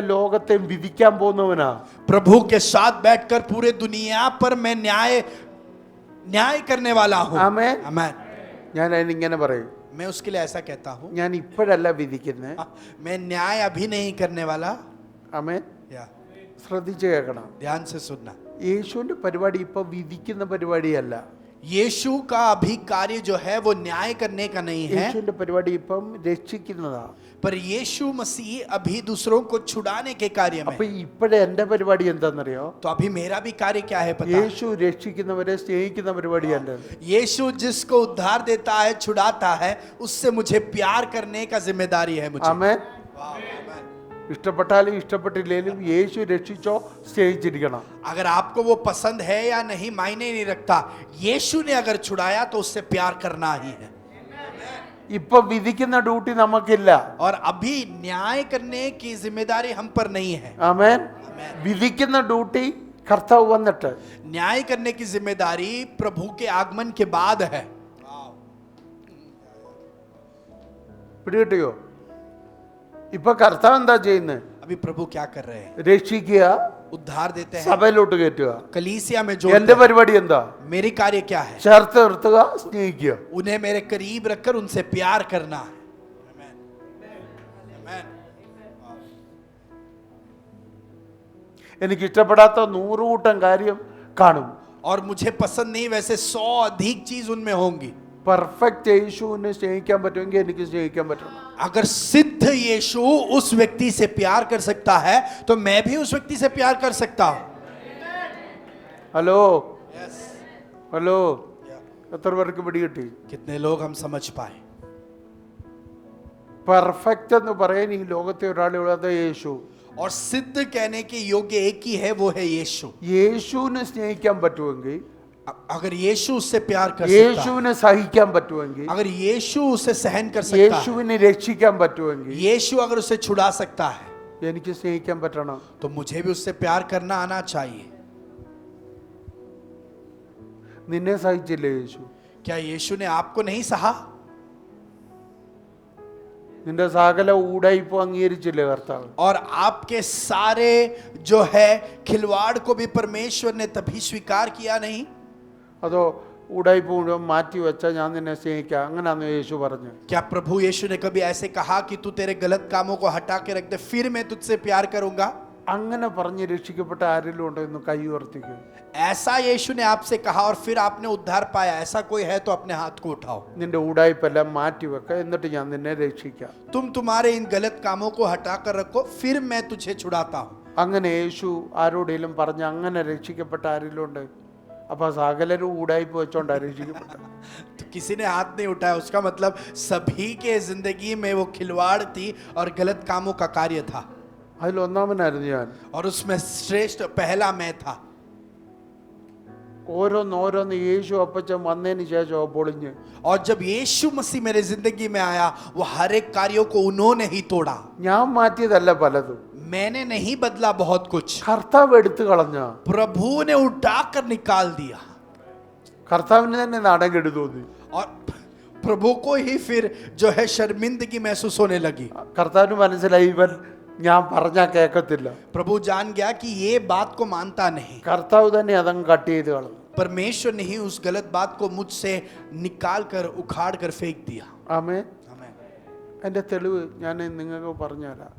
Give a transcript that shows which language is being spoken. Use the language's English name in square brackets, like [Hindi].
[Malayalam] ലോകത്തെ വിധിക്കാൻ പോകുന്നവനാ. [Hindi] प्रभु के साथ बैठकर पूरे दुनिया पर मैं न्याय करने वाला हूँ. [Malayalam] ആമേൻ. [Hindi] आमीन. [Malayalam] ഞാൻ അതിനിങ്ങനെ പറയും, [Hindi] मैं उसके लिए ऐसा कहता हूँ, [Malayalam] ഞാൻ ഇപ്പോഴല്ല വിധിക്കുന്നത്. [Hindi] मैं न्याय अभी नहीं करने वाला. [Malayalam] ആമേൻ. [Hindi] या [Malayalam] ശ്രദ്ധിച്ച് കേൾക്കണം. [Hindi] ध्यान से सुनना. [Malayalam] യേശുവിന്റെ പരിപാടി ഇപ്പൊ വിധിക്കുന്ന പരിപാടിയല്ല. [Hindi] यीशु का अभी कार्य जो है वो न्याय करने का नहीं है, [Malayalam] യേശുവിന്റെ പരിപാടി ഇപ്പം രക്ഷിക്കുന്നതാ. [Hindi] पर यीशु मसीह अभी दूसरों को छुड़ाने के कार्य [Malayalam] അപ്പൊ [Hindi] में. [Malayalam] ഇപ്പോഴെ എന്റെ പരിപാടി എന്താണെന്നറിയോ? [Hindi] तो अभी मेरा भी कार्य क्या है पता है? [Malayalam] യേശു രക്ഷിക്കുന്നവരെ സ്നേഹിക്കുന്ന പരിപാടി എന്റെ. [Hindi] यीशु जिसको उद्धार देता है, छुड़ाता है, उससे मुझे प्यार करने का जिम्मेदारी है मुझे. [Malayalam] ആമേൻ. [Hindi] आमीन. [Malayalam] ഇഷ്ടപ്പെട്ടാലും ഇഷ്ടപ്പെട്ടില്ലേലും യേശു രക്ഷിച്ചോ സ്നേഹിച്ചിരിക്കണം. [Hindi] अगर आपको वो पसंद है या नहीं मायने नहीं रखता, यीशु ने अगर छुड़ाया तो उससे प्यार करना ही है. [Malayalam] ഇപ്പൊ വിധിക്കുന്ന ഡ്യൂട്ടി നമുക്കില്ല. [Hindi] और अभी न्याय करने की जिम्मेदारी हम पर नहीं है. [Malayalam] ആമേൻ. വിധിക്കുന്ന ഡ്യൂട്ടി കർത്താവ് വന്നിട്ട്, [Hindi] न्याय करने की जिम्मेदारी प्रभु के आगमन के बाद है. [Malayalam] പിടികിട്ടിയോ? ഇപ്പൊ കർത്താവ് എന്താ ചെയ്യുന്നത്? [Hindi] अभी प्रभु क्या कर रहे हैं? [Malayalam] രക്ഷിക്കുക, [Hindi] उद्धार देते हैं, [Malayalam] സഭയിലോട്ട് കയറ്റുക. [Hindi] कलीसिया में [Malayalam] എന്റെ [Hindi] जोड़ते हैं. [Malayalam] പരിപാടി എന്താ? [Hindi] मेरी कार्य क्या है? [Malayalam] ചേർത്ത് നിർത്തുക, സ്നേഹിക്കുക. [Hindi] उन्हें मेरे करीब रखकर उनसे प्यार करना है. आमीन. आमीन. [Malayalam] എനിക്ക് ഇഷ്ടപ്പെടാത്ത 100 കൂട്ടം കാര്യം കാണും. [Hindi] और मुझे पसंद नहीं वैसे 100 अधिक चीज उनमें होंगी. [Malayalam] പെർഫെക്റ്റ് യേശുവിനെ സ്നേഹിക്കാൻ പറ്റുമെങ്കിൽ എനിക്ക് സ്നേഹിക്കാൻ പറ്റണം. [Hindi] अगर सिद्ध यीशु उस व्यक्ति से प्यार कर सकता है तो मैं भी उस व्यक्ति से प्यार कर सकता हूं. [Malayalam] ഹലോ ഹലോ, എത്ര പേർക്ക് പിടികിട്ടി? [Hindi] कितने लोग हम समझ पाए? [Malayalam] പെർഫെക്റ്റ് എന്ന് പറയാൻ ഈ ലോകത്തെ ഒരാളുള്ളത് യേശു. [Hindi] और सिद्ध कहने के योग्य एक ही है, वो है यीशु. [Malayalam] യേശുവിനെ സ്നേഹിക്കാൻ പറ്റുമെങ്കിൽ, [Hindi] अगर यीशु उससे प्यार कर सकता है, [Malayalam] യേശുവിനെ സഹിക്കാൻ പറ്റുമെങ്കിൽ, [Hindi] अगर यीशु उसे सहन कर सकता है, [Malayalam] യേശുവിനെ രക്ഷിക്കാൻ പറ്റുമെങ്കിൽ, [Hindi] यीशु अगर उसे छुड़ा सकता है, [Malayalam] എനിക്ക് സ്നേഹിക്കാൻ പറ്റണം. [Hindi] तो मुझे भी उससे प्यार करना आना चाहिए. [Malayalam] നിന്നെ സഹിച്ചില്ലേ യേശു? [Hindi] क्या यीशु ने आपको नहीं सहा? [Malayalam] നിന്റെ സകല ഊടായിപ്പ് അംഗീകരിച്ചില്ലേ കർത്താവ്? [Hindi] और आपके सारे जो है खिलवाड़ को भी परमेश्वर ने तभी स्वीकार किया नहीं? [Malayalam] അതോ ഊടായിപ്പ് മുഴുവൻ മാറ്റി വെച്ചാൽ ഞാൻ നിന്നെ സ്നേഹിക്കാം, അങ്ങനെയാന്ന് യേശു പറഞ്ഞു? [Hindi] क्या प्रभु यीशु ने कभी ऐसे कहा कि तू तेरे गलत कामों को हटा के रख दे, फिर मैं तुझसे प्यार करूंगा? [Malayalam] അങ്ങനെ പറഞ്ഞ് രക്ഷിക്കപ്പെട്ട ആരെങ്കിലും ഉണ്ടോ എന്ന് കൈ ഉയർത്തിക്കും. [Hindi] ऐसा यीशु ने आपसे कहा और फिर आपने उद्धार पाया, ऐसा कोई है तो अपने हाथ को उठाओ. [Malayalam] നിന്റെ ഊടായിപ്പെല്ലാം മാറ്റി വെക്ക, എന്നിട്ട് ഞാൻ നിന്നെ രക്ഷിക്കാം. [Hindi] तुम तुम्हारे इन गलत कामों को हटा कर रखो, फिर मैं तुझे छुड़ाता हूं. [Malayalam] അങ്ങനെ യേശു ആരോടെങ്കിലും പറഞ്ഞ അങ്ങനെ രക്ഷിക്കപ്പെട്ട ആരെങ്കിലും ഉണ്ട്? അപ്പൊ സകലരും ഊടായിപ്പ് വെച്ചോണ്ടാ രക്ഷിക്കപ്പെട്ട. [Hindi] तो किसी ने हाथ नहीं उठाया, उसका मतलब सभी के जिंदगी में वो खिलवाड़ थी और गलत कामों का कार्य था. [Malayalam] അതിലൊന്നാമനായിരുന്നു ഞാൻ. [Hindi] और उसमें श्रेष्ठ पहला मैं था. [Malayalam] ഓരോന്നോരോന്ന് യേശു അപ്പച്ചൻ വന്നതിന് ശേഷം പൊളിഞ്ഞ്. [Hindi] और जब यीशु मसीह मेरे जिंदगी में आया, वो हर एक कार्यों को उन्होंने ही तोड़ा. [Malayalam] ഞാൻ മാറ്റിയതല്ല പലതും, [Hindi] मैंने नहीं बदला बहुत कुछ, [Malayalam] കർത്താവ് എടുത്തു കളഞ്ഞ. [Hindi] प्रभु ने उठाकर निकाल दिया. [Malayalam] കർത്താവിന് തന്നെ നാടൻ കെടു തോന്നി. [Hindi] और प्रभु को ही फिर जो है शर्मिंदगी महसूस होने लगी. [Malayalam] കർത്താവിന് മനസ്സിലായി ഇവൻ ഞാൻ പറഞ്ഞാ കേൾക്കത്തില്ല. [Hindi] प्रभु जान गया कि ये बात को मानता नहीं. [Malayalam] കർത്താവ് തന്നെ അതങ്ങ് കട്ട് ചെയ്ത് കളഞ്ഞു. [Hindi] परमेश्वर ने ही उस गलत बात को मुझसे निकाल कर उखाड़ कर फेंक दिया. [Malayalam] ആമേൻ. [Hindi] आमीन. [Malayalam] എൻ്റെ തെളിവ് ഞാൻ നിങ്ങൾക്ക് പറഞ്ഞുതരാം.